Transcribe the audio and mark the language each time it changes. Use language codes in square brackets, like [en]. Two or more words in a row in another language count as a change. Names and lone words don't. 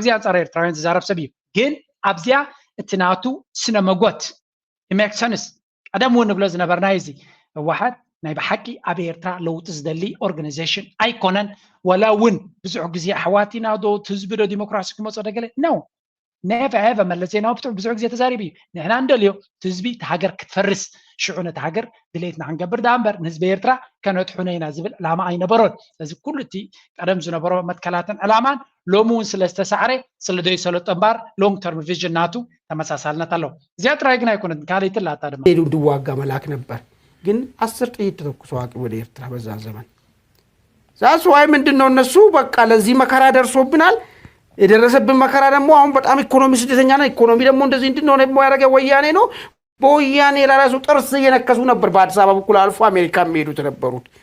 [ti] ግዜ ኣንፃር ኤርትራውያን ዝዛረብ ሰብ እዩ ግን ኣብዚያ እቲ ናቱ ስነ መጎት ኢሜክሰንስ ቀደም እውን ንብሎ ዝነበርና እዚ ህወሓት ናይ ብሓቂ ኣብ ኤርትራ ለውጢ ዝደሊ ኦርጋናይዜሽን ኣይኮነን ወላ እውን ብዙሕ ግዜ ኣሕዋቲና ዶ ህዝቢ ዶ ዲሞክራሲ ክመፆ ደገለ ነው [en] never ever [ti] መለስ ዜናዊ ብትዕ ብዙሕ ግዜ ተዛሪቡ እዩ ንሕና እንደልዮ ህዝቢ እቲ ሃገር ክትፈርስ ሽዑ ነቲ ሃገር ድሌትና ክንገብር ዳ እምበር ንህዝቢ ኤርትራ ከነጥሑነ ኢና ዝብል ዕላማ ኣይነበሮን ስለዚ ኩሉ እቲ ቀደም ዝነበሮ መትከላትን ዕላማን ሎሚ እውን ስለዝተሳዕረ ስለዘይሰለጦ እምበር [en] long term vision [ti] ናቱ ተመሳሳልነት ኣለዎ እዚኣ ጥራይ ግን ኣይኮነት ካልእትን ላታ ድማ [am] ሄዱ እንድዋጋ መላክ ነበር ግን 10 ጥይት ተተኩሶ አቅም ወደ ኤርትራ በዛ ዘመን ዛስ ዋይ ምንድነው እነሱ በቃ ለዚህ መከራ ደርሶብናል የደረሰብን መከራ ደግሞ አሁን በጣም ኢኮኖሚ ስደተኛ ነው ኢኮኖሚ ደግሞ እንደዚህ እንድንሆነ ያደረገ ወያኔ ነው በወያኔ ለራሱ ጥርስ እየነከሱ ነበር በአዲስ አበባ በኩል አልፎ አሜሪካ የሚሄዱት ነበሩት